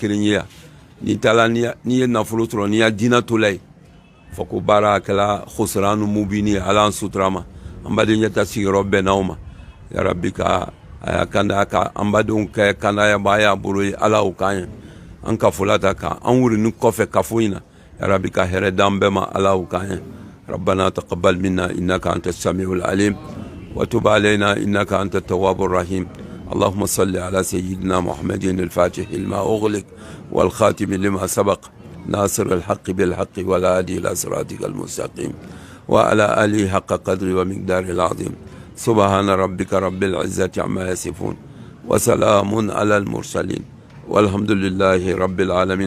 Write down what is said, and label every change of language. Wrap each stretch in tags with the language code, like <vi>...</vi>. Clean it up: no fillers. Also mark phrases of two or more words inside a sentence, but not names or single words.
<bm>kelen ye yan n'i taara n'i ye nafolo sɔrɔ n'i ya diinɛ to la yen fɔ ko baara kɛla</bm> <ar>خسرانا مبينا</ar> <bm>ye ala an sutura ma an badenkɛ ta sigiyɔrɔ bɛnna o ma yarabi ka a y'a kanda ka an badenw kɛ kandayaba y'a bolo ye ala o k'an ye an kafola ta kan an wurini kɔfɛ kafo in na yarabi ka hɛrɛ d'an bɛɛ ma ala o k'an</bm> <ar>ye ربنا تقبل منا إنك أنت السميع العليم وتب علينا إنك أنت التواب الرحيم اللهم صل على سيدنا محمد الفاتح لما أغلق والخاتم لما سبق ناصر الحق بالحق والهادي إلى صراطك المستقيم وعلى آله حق قدر ومقدار العظيم سبحان ربك رب العزة عما يصفون وسلام على المرسلين والحمد لله رب العالمين.</ar>